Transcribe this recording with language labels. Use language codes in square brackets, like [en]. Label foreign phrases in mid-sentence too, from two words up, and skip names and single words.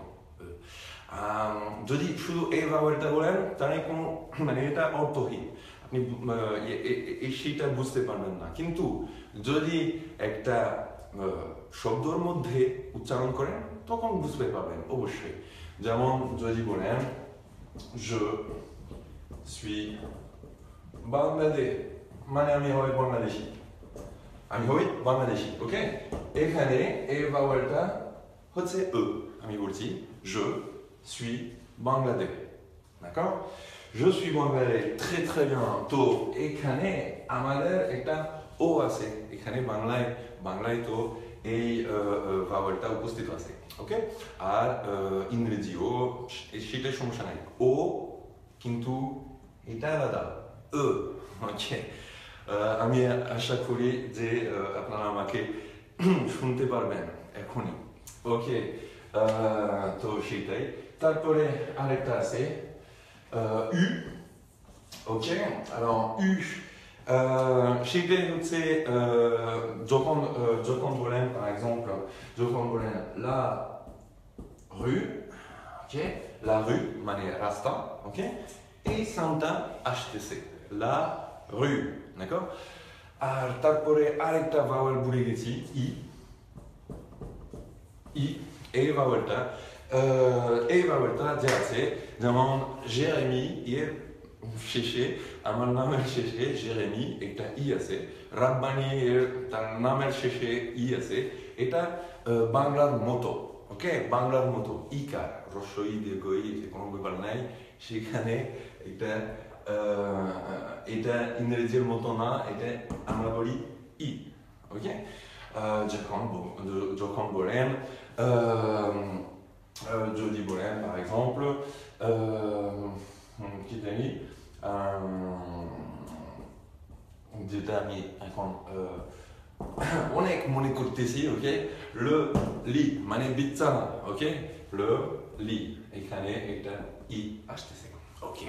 [bn] যদি শুধু এই ভাওয়েলটা বলেন তাহলে কোনো মানে এটা অর্থহীন, আপনি সেটা বুঝতে পারবেন না। কিন্তু যদি একটা শব্দর মধ্যে উচ্চারণ করেন তখন বুঝতে পারবেন অবশ্যই। যেমন যদি বলেন [fr] je suis [bn] বাংলাদেশ, মানে আমি হই বাংলাদেশি, ওকে? এখানে এই ভাওয়েলটা হচ্ছে আমি বলছি [fr] je suis [bn] বাংলাদেশ, d'accord? [fr] Je suis বাংলাদেশ, très très bien। [bn] তো এখানে আমাদের একটা ও আছে, এখানে বাংলায় তো এই ভাওয়েলটা উপস্থিত আছে, ওকে? আর ইংরেজিও সেটা সমস্যা নাই, ও কিন্তু এটা আলাদা, ওকে? আমি আশা করি যে আপনারা আমাকে শুনতে পারবেন এখনই, ওকে? তো সেটাই। তারপরে আরেকটা আছে U, ok? Alors U, সেটাই হচ্ছে যখন বলেন, [fr] par exemple, [bn] যখন বলেন [fr] la rue, [bn] ok? [fr] La rue [bn] মানে রাস্তা, ok? এই সাউন্ডটা আসতেছে [fr] la rue, [bn] d'accord? আর তারপরে আরেকটা ভাওয়েল ভুলে গেছি, ই, এই ভাওয়েলটা যে আছে, যেমন জেরেমি এর শেষে, আমার নামের শেষে জেরেমি একটা ই আছে, রাব্বানি এর তার নামের শেষে ই আছে, এটা বাংলার মতো, ওকে? বাংলার মতো ইকার, রস্বই দীর্ঘই কোনো ব্যাপার নাই সেখানে। এটা ইংরেজির মতো না, এটা আমরা বলি ই, ওকে? যখন বলেন যদি বলেন [fr] par exemple [bn] কি জানি যেটা আমি এখন অনেক মনে করতেছি, ওকে? [fr] le lit [bn] মানে বিছানা, ওকে? [fr] le lit, [bn] এখানে একটা ই আসতেছে, ওকে?